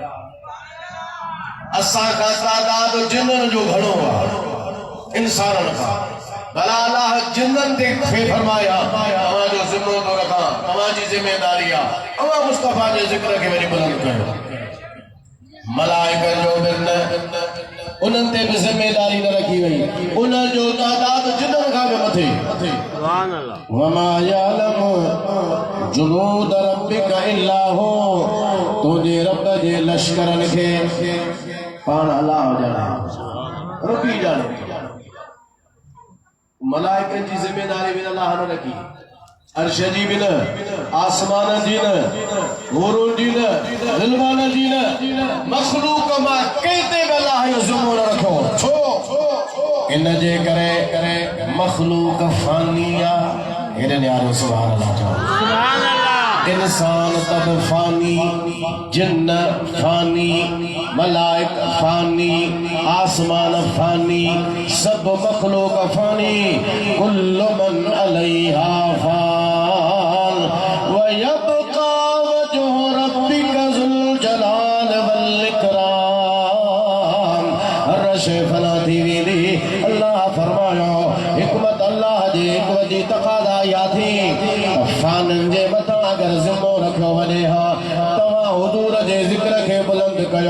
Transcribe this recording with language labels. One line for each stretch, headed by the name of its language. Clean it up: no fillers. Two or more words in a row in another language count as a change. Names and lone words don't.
Sindhi: असां खां तादाद जिन्ननि जो घणो आहे इंसाननि खां भला अलाह जिन्ननि ते फरमाया तव्हांजो ज़िम्मो थो रखां तव्हांजी ज़िम्मेदारी आहे तव्हां मुस्तफ़ा जे ज़िक्र खे वरी बुलंद कयो। मलाइकनि जो बि न उन्हनि ते बि ज़िम्मेदारी न रखी वई उन्हनि जो तादाद जिन्ननि खां बि मथे।
Arabic: وما يعلم جنود ربك إلا هو
Sindhi: तुंहिंजे रब जे लश्करनि खे पाण अलाह ॼाणे रबी ॼाणे। मलाइकनि जी ज़िम्मेदारी बि अलाह न रखी अर्श जी बि न आसमान जी न हुरुन जी न ज़िलमान जी न मखलूक मां कंहिं ते बि अलाह जो ज़िम्मो न रखो। छो इन जे करे मखलूक फानी आहे। हेॾे न्यारो
Arabic: سبحان الله
Sindhi: चओ। इंसान तब फानी जिन्न फानी मलाइक फानी आसमान फानी सब मखलूक फानी
Arabic: كل من عليها فان ويبقى وجه ربك ذو الجلال والإكرام.
Sindhi: अर्श फना थी वेंदी। अल्लाह फरमायो हिकमत अल्लाह जे हिकमत जी तक़ाज़ा या थी फाननि जे मथां अगर ज़िम्मो रखियो वञे हा तव्हां हुज़ूर जे ज़िक्र खे बुलंद कयो।